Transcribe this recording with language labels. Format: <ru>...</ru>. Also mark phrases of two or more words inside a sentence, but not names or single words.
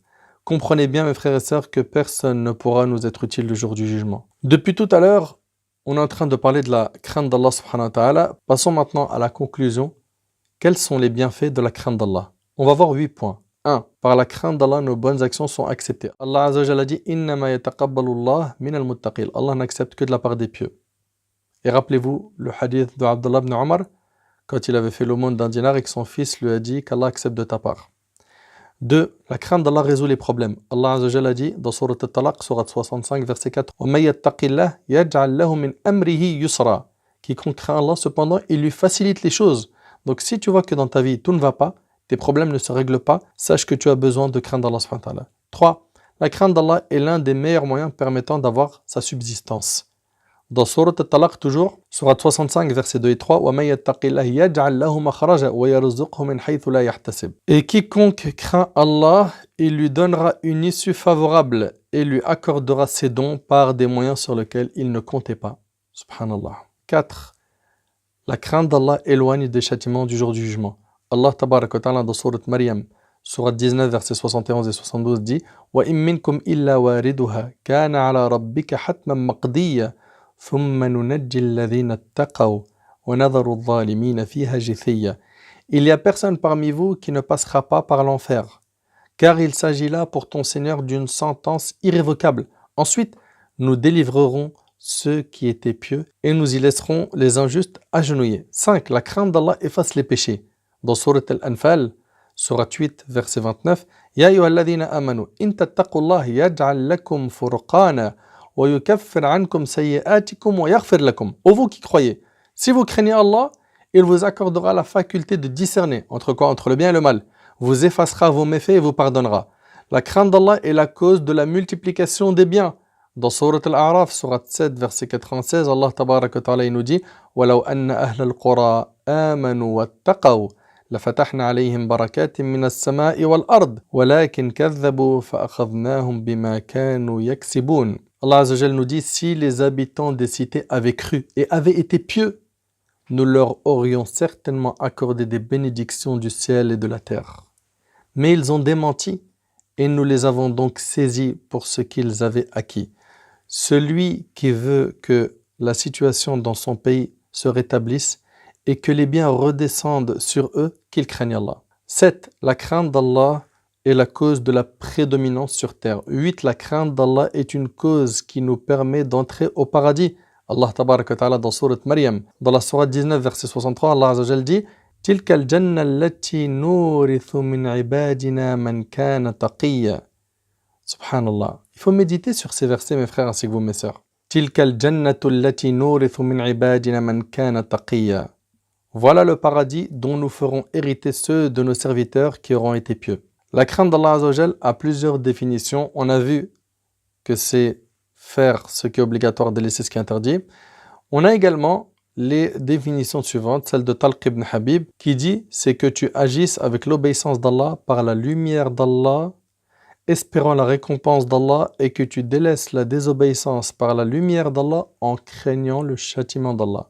<fr>Comprenez bien mes frères et sœurs que personne ne pourra nous être utile le jour du jugement. Depuis tout à l'heure, on est en train de parler de la crainte d'Allah</fr> <ar>سبحانه وتعالى.</ar> <fr>Passons maintenant à la conclusion. Quels sont les bienfaits de la crainte d'Allah? On va voir 8 points. 1. Par la crainte d'Allah, nos bonnes actions sont acceptées. Allah</fr> <ar>عز وجل</ar> <fr>a dit</fr> <ar>إنما يتقبل الله من المتقين.</ar> <fr>Allah n'accepte que de la part des pieux. Et rappelez-vous le hadith de Abdullah ibn Omar, quand il avait fait l'aumône d'un dinar et que son fils lui a dit qu'Allah accepte de ta part. 2. La crainte d'Allah résout les problèmes. Allah</fr> <ar>عز وجل</ar> <fr>a dit dans Surat al-Talaq, Surat 65, verset 4</fr> <ar>وَمَن يَتَّقِ اللَّهِ يَجْعَلْ لَهُ مِنْ أَمْرِهِ يُسْرًا.</ar> <fr>Quiconque craint Allah, cependant, il lui facilite les choses. Donc si tu vois que dans ta vie tout ne va pas, tes problèmes ne se règlent pas, sache que tu as besoin de craindre Allah</fr> <ar>سبحانه وتعالى.</ar> <fr>3. La crainte d'Allah est l'un des meilleurs moyens permettant d'avoir sa subsistance. Dans Surat al-Talaq toujours, Surat 65, versets 2 et 3,</fr> <ar>وَمَن يَتَّقِ اللَّهِ يَجْعَلْ لَهُ مَخْرَجًا وَيَرْزُقْهُ مِنْ حَيْثُ لَا يَحْتَسِبُ.</ar> <fr>Et quiconque craint Allah, il lui donnera une issue favorable et lui accordera ses dons par des moyens sur lesquels il ne comptait pas. Subhanallah. 4. La crainte d'Allah éloigne des châtiments du jour du jugement.</fr> <ar>Allah tabaraka wa ta'ala</ar> <fr>dans Surat Maryam, Surat 19, versets 71 et 72 dit</fr> <ar>وَإِن مِّنكُمْ إِلَّا وَارِدُهَا كَانَ عَلَى رَبِّكَ حَتْمًا مَقْضِيًّا ثُمَّ نُنَجِّي الَّذِينَ اتَّقَوْا وَنَذَرُ الظَّالِمِينَ فِيهَا جِثِيًّا.</ar> <fr>Il n'y a personne parmi vous qui ne passera pas par l'enfer, car il s'agit là pour ton Seigneur d'une sentence irrévocable. Ensuite, nous délivrerons ceux qui étaient pieux et nous y laisserons les injustes agenouillés. 5. La crainte d'Allah efface les péchés. Dans Surat Al-Anfal, Surat 8, verset 29,</fr> <ar>يا أيها الذين آمنوا إن تتقوا الله يجعل لكم فرقانا ويكفر عنكم سيئاتكم ويغفر لكم.</ar> <fr>Ô vous qui croyez, si vous craignez Allah, il vous accordera la faculté de discerner entre quoi? Entre le bien et le mal. Vous effacera vos méfaits et vous pardonnera. La crainte d'Allah est la cause de la multiplication des biens. Dans Surat Al-A'raf, Surat 7, verset 96, Allah</fr> <ar>tabaraka wa ta'ala</ar> <fr>nous dit</fr> <ar>وَلَوْ أَنَّ أَهْلَ الْقُرَىٰ آمَنُوا وَاتَّقَوْا لفتحنا عليهم بركات من السماء والأرض ولكن كذبوا فأخذناهم بما كانوا يكسبون.</ar> <fr>Allah</fr> <ar>عز وجل</ar> <fr>nous dit si les habitants des cités avaient cru et avaient été pieux, nous leur aurions certainement accordé des bénédictions du ciel et de la terre. Mais ils ont démenti et nous les avons donc saisis pour ce qu'ils avaient acquis. Celui qui veut que la situation dans son pays se rétablisse et que les biens redescendent sur eux, qu'ils craignent Allah. 7. La crainte d'Allah est la cause de la prédominance sur terre. 8. La crainte d'Allah est une cause qui nous permet d'entrer au paradis. Allah</fr> <ar>تبارك وتعالى</ar> <fr>dans sourate Maryam, dans la sourate 19, verset 63, Allah</fr> <ar>عز وجل</ar> <fr>dit</fr> <ar>تلك الجنة التي نورث من عبادنا من كان تقيا.</ar> <fr>Subhanallah. Il faut méditer sur ces versets, mes frères ainsi que vous, mes sœurs.</fr> <ar>تلك الجنة التي نورث من عبادنا من كان تقيا.</ar> <fr>Voilà le paradis dont nous ferons hériter ceux de nos serviteurs qui auront été pieux. La crainte d'Allah</fr> <ar>عز وجل</ar> <fr>a plusieurs définitions. On a vu que c'est faire ce qui est obligatoire, délaisser ce qui est interdit. On a également les définitions suivantes, celle de Talq ibn Habib, qui dit c'est que tu agisses avec l'obéissance d'Allah par la lumière d'Allah, espérant la récompense d'Allah, et que tu délaisses la désobéissance par la lumière d'Allah en craignant le châtiment d'Allah.</fr>